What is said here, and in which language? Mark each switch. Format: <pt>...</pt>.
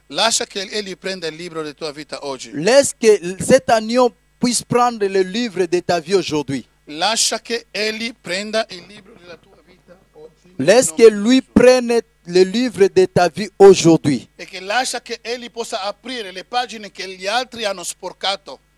<it>Lascia che egli prenda il libro della tua vita oggi.</it> <fr>Laisse que cet agneau puisse prendre le livre de ta vie aujourd'hui.</fr> <it>Lascia che egli prenda il libro della tua vita oggi.</it> <fr>Laisse que lui prenne le livre de ta vie aujourd'hui.</fr> <it>E che lascia che egli possa aprire le pagine che gli altri hanno sporcato.</it>